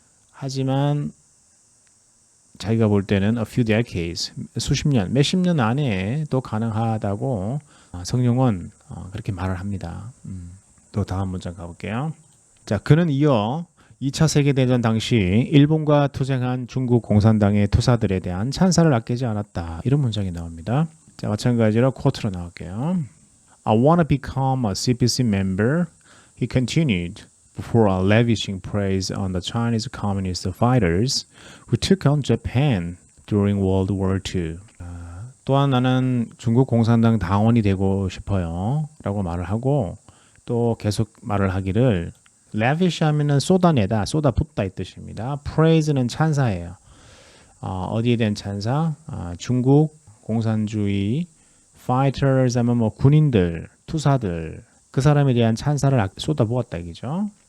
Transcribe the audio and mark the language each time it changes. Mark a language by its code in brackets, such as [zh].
[ko] 하지만 자기가 볼 때는 [en] a few decades, [ko] 수십 년, 몇십 년 안에 또 가능하다고 성룡은 그렇게 말을 합니다. 또 다음 문장 가볼게요. 자, 그는 이어 2차 세계대전 당시 일본과 투쟁한 중국 공산당의 투사들에 대한 찬사를 아끼지 않았다. 이런 문장이 나옵니다. 자, 마찬가지로 쿼트로 나올게요. [en] I want to become a CPC member, he continued, before lavishing praise on the Chinese communist fighters who took on Japan during World War II. [ko] 또한 나는 중국 공산당 당원이 되고 싶어요. 라고 말을 하고 또 계속 말을 하기를 lavish 하면은 쏟아내다, 쏟아붓다 이 뜻입니다. praise는 찬사예요. 어디에 대한 찬사? 중국 공산주의 fighters 하면 뭐 군인들, 투사들, 그 사람에 대한 찬사를 쏟아부었다 이거죠.